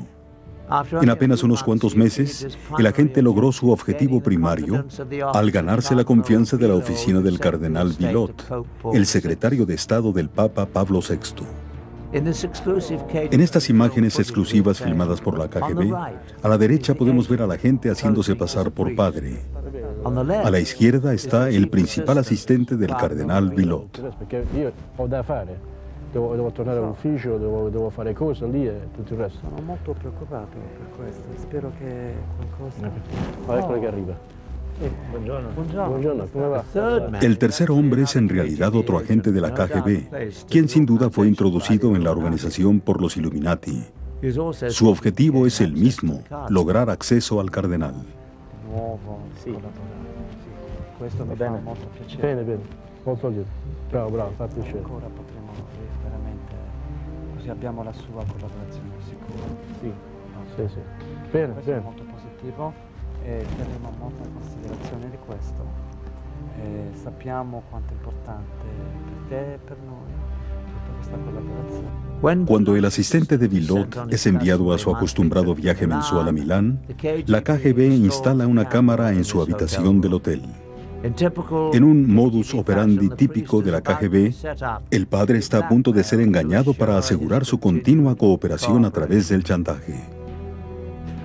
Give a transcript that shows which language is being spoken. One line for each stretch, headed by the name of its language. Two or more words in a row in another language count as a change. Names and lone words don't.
Spanish: En apenas unos cuantos meses, el agente logró su objetivo primario al ganarse la confianza de la oficina del cardenal Villot, el secretario de Estado del Papa Pablo VI. En estas imágenes exclusivas filmadas por la KGB, a la derecha podemos ver a la gente haciéndose pasar por padre. A la izquierda está el principal asistente del cardenal Villot.
Italian: Devo tornare all'ufficio, devo fare cose lì e tutto il resto. Sono molto preoccupato per questo, spero che qualcosa... Eccolo che arriva. Buongiorno. Buongiorno, come va?
Spanish: El tercer hombre es en realidad otro agente de la KGB, quien sin duda fue introducido en la organización por los Illuminati. Su objetivo es el mismo, lograr acceso al cardenal.
Italian: Sì. Questo mi fa molto piacere. Bene, molto lieto. Bravo, fa piacere. Ancora potremo veramente, così abbiamo la sua collaborazione sicura. Sì. Bene, questo è molto positivo e terremo molta considerazione di questo. Sappiamo quanto è importante per te e per noi tutta questa collaborazione.
Spanish: Cuando el asistente de Villot es enviado a su acostumbrado viaje mensual a Milán, la KGB instala una cámara en su habitación del hotel. En un
Latin: modus operandi
Spanish: típico de la KGB, el padre está a punto de ser engañado para asegurar su continua cooperación a través del chantaje.